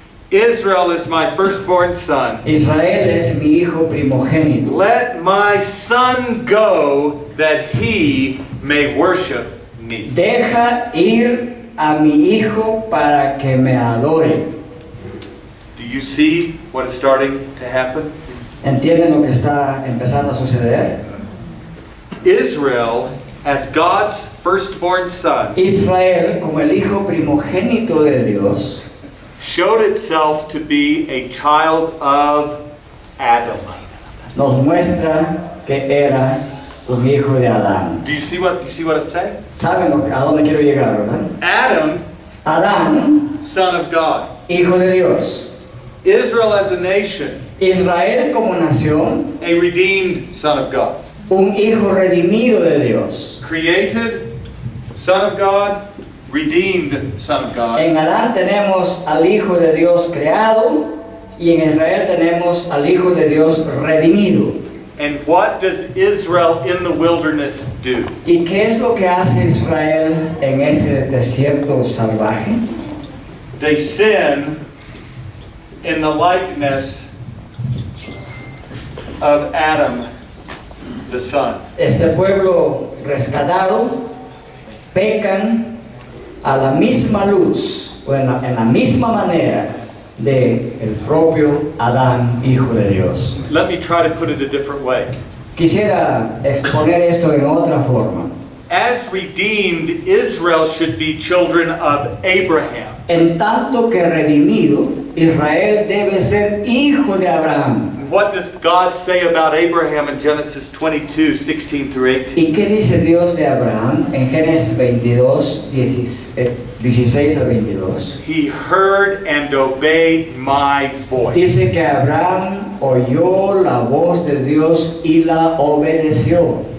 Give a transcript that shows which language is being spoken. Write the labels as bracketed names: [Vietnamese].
[English] Israel is my firstborn son. [Spanish] Israel es mi hijo primogénito. [English] Let my son go that he may worship me. [Spanish] Deja ir a mi hijo para que me adore. [English] Do you see what is starting to happen? [Spanish] ¿Entienden lo que está empezando a suceder? [English] Israel, as God's firstborn son, [Spanish] Israel, como el hijo primogénito de Dios, [English] showed itself to be a child of Adam. [Spanish] nos muestra que era un hijo de Adán. [English] Do you see what I'm saying? [Spanish] ¿Saben a dónde quiero llegar, verdad? [English] Adam, [Spanish] Adán, [English] son of God. [Spanish] hijo de Dios. [English] Israel as a nation, [Spanish] Israel como nación, [English] a redeemed son of God. [Spanish] un hijo redimido de Dios. [English] Created, son of God, redeemed Son of God. [Spanish] En Adán tenemos al Hijo de Dios creado y en Israel tenemos al Hijo de Dios redimido. [English] And what does Israel in the wilderness do? [Spanish] ¿Y qué es lo que hace Israel en ese desierto salvaje? [English] They sin in the likeness of Adam, the son. [Spanish] Este pueblo rescatado pecan a la misma luz o en la misma manera de el propio Adán, hijo de Dios. [English] Let me try to put it a different way. [Spanish] Quisiera exponer esto en otra forma. [English] As redeemed, Israel should be children of Abraham. [Spanish] En tanto que redimido, Israel debe ser hijo de Abraham. [English] What does God say about Abraham in Genesis 22, 16 through 18? [Spanish] ¿Y qué dice Dios de Abraham en Génesis 22, 16 al 22? [English] He heard and obeyed my voice. [Spanish] Dice que Abraham oyó la voz de Dios y la obedeció.